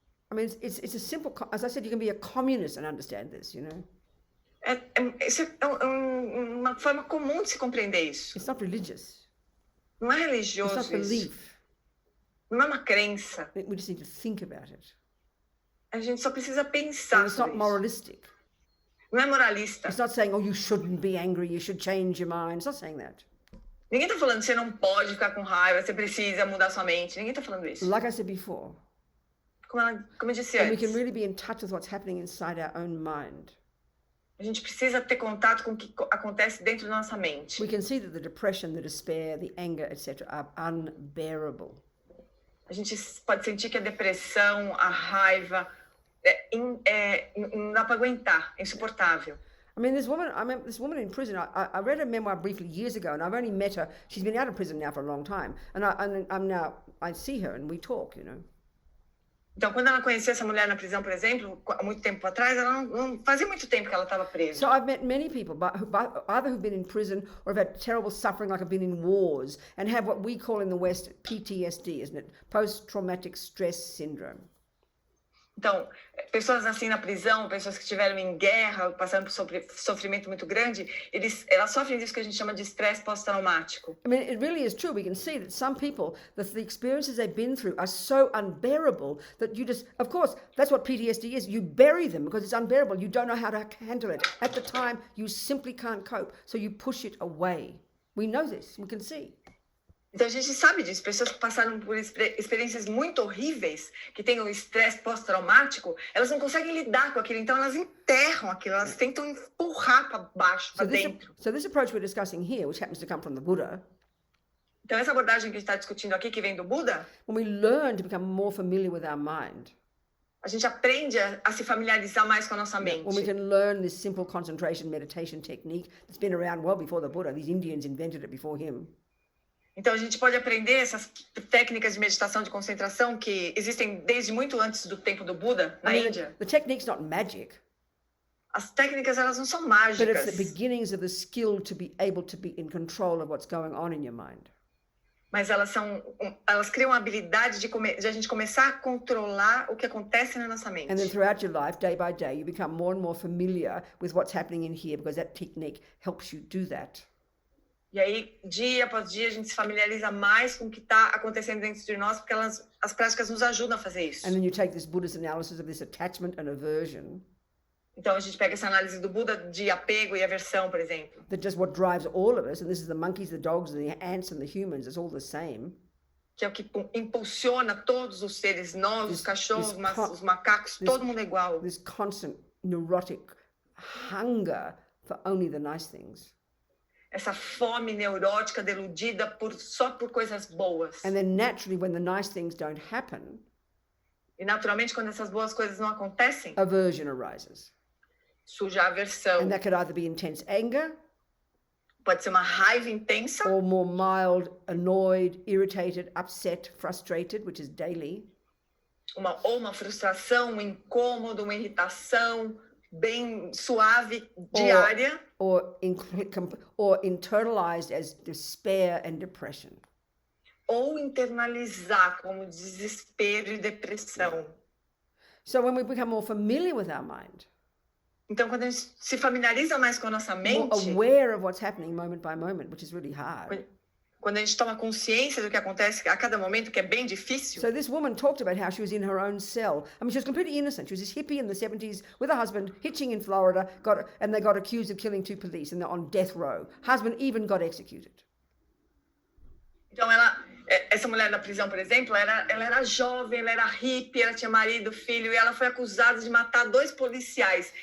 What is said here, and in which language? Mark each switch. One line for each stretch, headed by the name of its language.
English: I mean, it's a simple, as I said, you can be a communist and understand this, you know.
Portuguese: Isso é uma forma comum de se compreender isso.
English: It's not religious.
Portuguese: Não é religioso
English: It's not belief.
Portuguese: Isso. Não é uma crença.
English: We just need to think about it.
Portuguese: A gente só precisa pensar
English: It's
Portuguese: sobre
English: not moralistic.
Portuguese: Isso. Não é moralista.
English: It's not saying, oh, you shouldn't be angry, you should change your mind. It's not saying that.
Portuguese: Ninguém está falando que você não pode ficar com raiva, você precisa mudar sua mente. Ninguém está falando isso.
English: Like I said before.
Portuguese: Como eu disse
English: And we
Portuguese: antes.
English: can really be in touch with what's happening inside our own mind.
Portuguese: A gente precisa ter contato com o que acontece dentro da nossa mente.
English: We can see that the depression, the despair, the anger, etc. are unbearable.
Portuguese: A gente pode sentir que a depressão, a raiva, não dá para aguentar, é insuportável.
English: I mean, this woman in prison, I read her memoir briefly years ago, and I've only met her. She's been out of prison now for a long time. And I see her and we talk, you know.
Portuguese: Então, quando ela conheceu essa mulher na prisão, por exemplo, há muito tempo atrás, ela não fazia muito tempo que ela estava presa.
English: So I've met many people, either who've been in prison or have had terrible suffering, like have been in wars, and have what we call in the West PTSD, isn't it? Post-traumatic stress syndrome.
Portuguese: Então, pessoas assim na prisão, pessoas que estiveram em guerra, passando por sofrimento muito grande, elas sofrem disso que a gente chama de estresse pós-traumático.
English: I mean, it really is true. We can see that some people, the experiences they've been through are so unbearable that you just, of course, that's what PTSD is. You bury them because it's unbearable. You don't know how to handle it. At the time, you simply can't cope, so you push it away. We know this. We can see.
Portuguese: Então a gente sabe disso, pessoas que passaram por experiências muito horríveis, que têm um estresse pós-traumático, elas não conseguem lidar com aquilo, então elas enterram aquilo, elas tentam empurrar para baixo, para dentro.
English: So this approach we're discussing here, which happens to come from the Buddha,
Portuguese: então essa abordagem que a gente está discutindo aqui, que vem do Buda,
English: when we learn to become more familiar with our mind,
Portuguese: a gente aprende a se familiarizar mais com a nossa mente.
English: when we can learn this simple concentration meditation technique that's been around well before the Buddha, these Indians invented it before him.
Portuguese: Então a gente pode aprender essas técnicas de meditação de concentração que existem desde muito antes do tempo do Buda na Índia.
English: The technique's not magic.
Portuguese: As técnicas elas não são
English: But
Portuguese: mágicas.
English: it's the beginnings of the skill to be able to be in control of what's going on in your mind.
Portuguese: Mas elas criam a habilidade de a gente começar a controlar o que acontece na nossa mente.
English: And then throughout your life, day by day, you become more and more familiar with what's happening in here because that technique helps you do that.
Portuguese: E aí, dia após dia, a gente se familiariza mais com o que está acontecendo dentro de nós, porque as práticas nos ajudam a fazer isso.
English: And then you take this Buddhist analysis of this attachment and aversion.
Portuguese: Então, a gente pega essa análise do Buda de apego e aversão, por exemplo.
English: That just what drives all of us, and this is the monkeys, the dogs, the ants, and the humans, it's all the same.
Portuguese: Que é o que impulsiona todos os seres, nós, os cachorros, os macacos, todo mundo é igual.
English: This constant neurotic hunger for only the nice things.
Portuguese: Essa fome neurótica deludida só por coisas boas.
English: And then naturally, when the nice things don't happen,
Portuguese: e naturalmente, quando essas boas coisas não acontecem,
English: aversion arises.
Portuguese: Surge a aversão.
English: And that could either be intense anger,
Portuguese: pode ser uma raiva intensa,
English: or more mild, annoyed, irritated, upset, frustrated, which is daily.
Portuguese: uma frustração, um incômodo, uma irritação bem suave, diária.
English: Or internalized as despair and depression.
Portuguese: Ou internalizar como desespero e depressão.
English: So when we become more familiar with our mind,
Portuguese: então quando a gente se familiariza mais com a nossa mente,
English: more aware of what's happening moment by moment, which is really hard.
Portuguese: Quando a gente toma consciência do que acontece a cada momento, que é bem difícil.
English: So this woman talked about how she was in her own cell. I mean, she was completely innocent. She was this hippie in the 70s with a husband, hitching in Florida, and they got accused of killing 2 police, and they're on death row. Husband even got executed.
Portuguese: Então essa mulher na prisão, por exemplo, ela era jovem, ela era hippie, ela tinha marido, filho, e ela foi acusada de matar 2 policiais.